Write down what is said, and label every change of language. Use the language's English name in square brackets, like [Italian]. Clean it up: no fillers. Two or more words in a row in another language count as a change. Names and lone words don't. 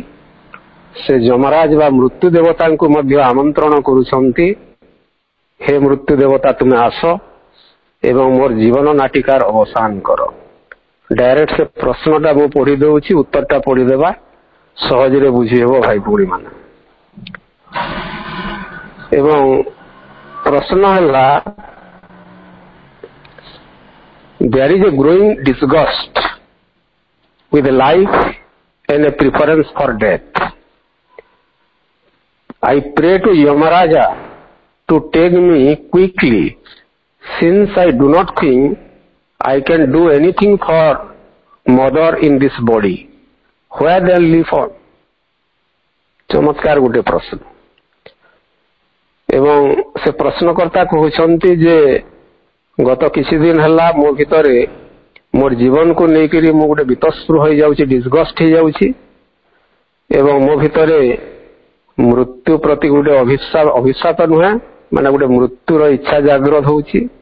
[Odia] ସେ ଯମରାଜ ବା ମୃତ୍ୟୁ ଦେବତାଙ୍କୁ ମଧ୍ୟ ଆମନ୍ତ୍ରଣ କରୁଛନ୍ତି, ହେ ମୃତ୍ୟୁ ଦେବତା ତୁମେ ଆସ ଏବଂ ମୋର ଜୀବନ ନାଟିକାର ଅବସାନ କର। ଡାଇରେକ୍ଟ ସେ ପ୍ରଶ୍ନଟା ମୁଁ ପଢି ଦଉଛି, ଉତ୍ତରଟା ପଢିଦେବା, ସହଜରେ ବୁଝି ହେବ ଭାଇ ଭଉଣୀ ମାନେ। ଏବଂ ପ୍ରଶ୍ନ ହେଲା, [English] there is a growing disgust with life and a preference for death. I pray to Yamaraja to take me quickly, since I do not think I can do anything for mother in this body. Where they live on? [Odia] ଚମତ୍କାର ଗୋଟେ ପ୍ରଶ୍ନ। ଏବଂ ସେ ପ୍ରଶ୍ନକର୍ତ୍ତା କହୁଛନ୍ତି ଯେ ଗତ କିଛି ଦିନ ହେଲା ମୋ ଭିତରେ ମୋର ଜୀବନକୁ ନେଇକରି ମୁଁ ଗୋଟେ ବୀତସ୍ପୃହ ହେଇଯାଉଛି, ଡିସଗଷ୍ଟ ହେଇଯାଉଛି ଏବଂ ମୋ ଭିତରେ ମୃତ୍ୟୁ ପ୍ରତି ଗୋଟେ ଅଭିଶାପ ନୁହେଁ, ମାନେ ଗୋଟେ ମୃତ୍ୟୁର ଇଚ୍ଛା ଜାଗ୍ରତ ହଉଛି।